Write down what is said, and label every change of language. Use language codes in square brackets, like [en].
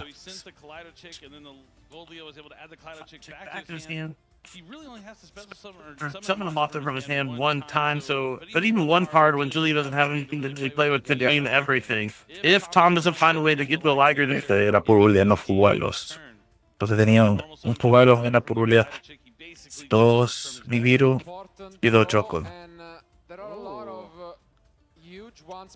[en] So he sent the Kaleido Chick, and then the Gold Leo was able to add the Kaleido Chick Back back to his hand. He really only has to special summon Or summon a monster from his hand one time, but even one card when Julie doesn't have anything to play with could mean everything. If Tom doesn't find a way to get the Liger, [es] Este era Purulia, no Fuelos. Entonces tenía un Fuelo en la Purulia, 2 Nibiru y 2 Choco. [en] There are a lot of huge ones